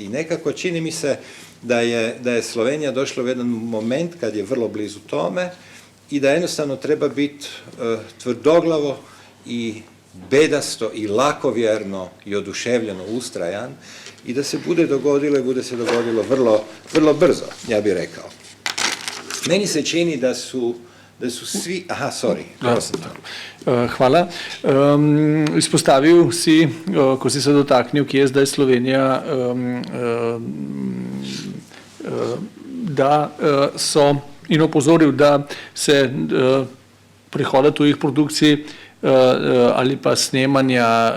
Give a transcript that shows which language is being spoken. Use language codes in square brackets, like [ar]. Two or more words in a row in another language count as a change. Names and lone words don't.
[hr] I nekako čini mi se da je Slovenija došla u jedan moment kad je vrlo blizu tome i da jednostavno treba biti tvrdoglavo i bedasto i lakovjerno i oduševljeno ustrajan i da se bude dogodilo vrlo, vrlo brzo, ja bih rekao. Meni se čini da su svi... Aha, sorry. Hvala. [sl] Izpostavil si, ko si se dotaknil, kje je zdaj Slovenija, da so in opozoril, da se prihoda tujih produkcij ali pa snemanja